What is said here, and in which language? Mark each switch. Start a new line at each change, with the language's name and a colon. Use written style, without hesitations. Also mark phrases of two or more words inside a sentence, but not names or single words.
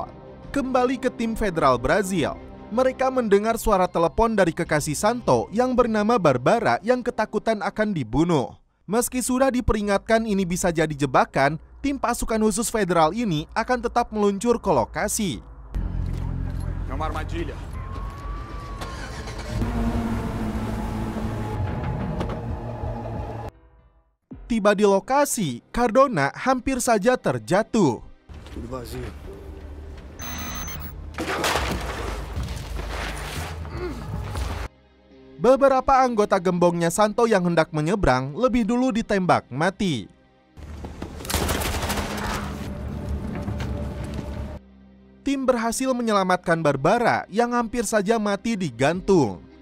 Indonesian: Kembali ke tim federal Brazil, mereka mendengar suara telepon dari kekasih Santo yang bernama Barbara yang ketakutan akan dibunuh. Meski sudah diperingatkan ini bisa jadi jebakan, tim pasukan khusus federal ini akan tetap meluncur ke lokasi.
Portuguese: É uma armadilha.
Indonesian: Tiba di lokasi, Cardona hampir saja terjatuh.
Portuguese: Tudo vazio.
Indonesian: Beberapa anggota gembongnya Santo yang hendak menyeberang lebih dulu ditembak mati. Tim berhasil menyelamatkan Barbara yang hampir saja mati digantung.